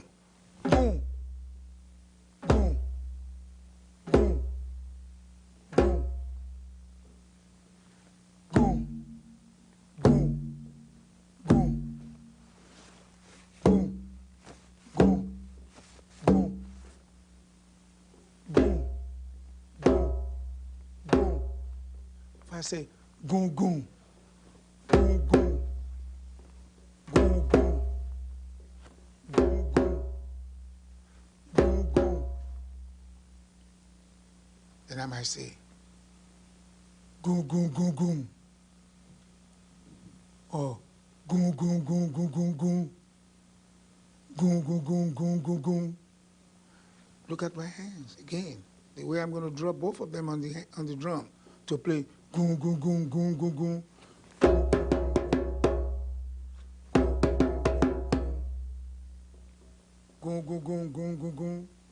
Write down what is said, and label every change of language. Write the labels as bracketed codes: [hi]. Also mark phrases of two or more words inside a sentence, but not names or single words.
[en] Boom, boom, boom, boom, boom, boom, boom, boom, boom, boom, boom, boom, boom. I say, goom, goom, goom, goom, goom, goom, goom, goom, goom, goom, then I might say, goom, goom, goom, goom, or goom, goom, goom, goom, goom, goom, goom, goom, goom, goom, goom, goom. Look at my hands again. The way I'm going to drop both of them on the drum to play goom, goom, goom, goom, goom, goom. Goom, goom, goom, goom, goom, goom.